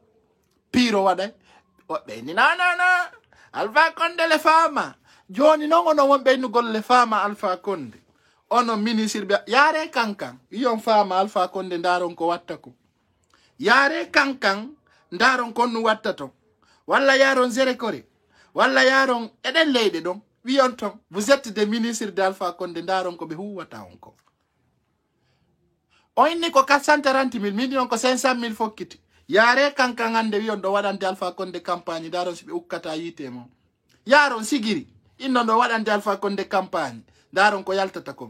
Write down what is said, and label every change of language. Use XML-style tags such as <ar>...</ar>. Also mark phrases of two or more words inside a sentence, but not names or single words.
<ff>woɓɓe ni nanana Alpha Condé le fama joni noon onon wonɓe innugol le fama Alpha Condé ono ministre be yare kankan yon fama Alpha Condé ndaron ko watta ko yare kankan ndaron ko nu watta to walla yaron zere kore walla yaron eden leyde don wiyon ton</ff> <fr>vous êtes des ministres d'Alpha Condé</fr> <ff>ndaron ko be huwata on ko o inni ko 430 000 million ko 500 000 fokkiti yare kankan ande wiyon do wadante Alpha Condé campagne ndaron sibe ukkata yite mo yaron sigiri inno do wadante Alpha Condé campagne daron ko yaltata kon</ff>